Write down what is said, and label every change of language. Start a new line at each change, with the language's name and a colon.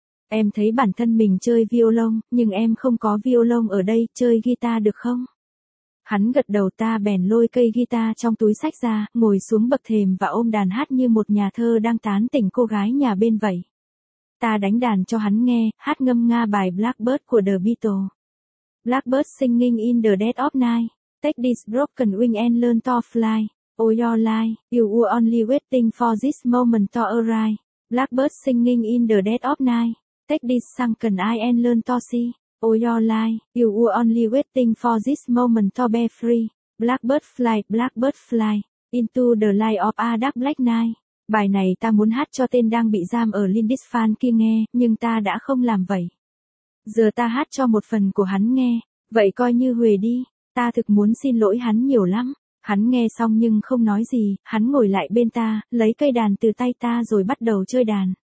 Vietnamese: Em thấy bản thân mình chơi violon, nhưng em không có violon ở đây, chơi guitar được không? Hắn gật đầu, ta bèn lôi cây guitar trong túi sách ra, ngồi xuống bậc thềm và ôm đàn hát như một nhà thơ đang tán tỉnh cô gái nhà bên vậy. Ta đánh đàn cho hắn nghe, hát ngâm nga bài Blackbird của The Beatles.
English: Blackbird singing in the dead of night, take this broken wing and learn to fly. Oh your life, you were only waiting for this moment to arrive. Blackbird singing in the dead of night. Take this sunken eye and learn to see. Oh your life, you were only waiting for this moment to be free. Blackbird fly, into the light of a dark black night.
Vietnamese: Bài này ta muốn hát cho tên đang bị giam ở Lindisfarne kia nghe, nhưng ta đã không làm vậy. Giờ ta hát cho một phần của hắn nghe, vậy coi như huề đi. Ta thực muốn xin lỗi hắn nhiều lắm. Hắn nghe xong nhưng không nói gì, hắn ngồi lại bên ta, lấy cây đàn từ tay ta rồi bắt đầu chơi đàn.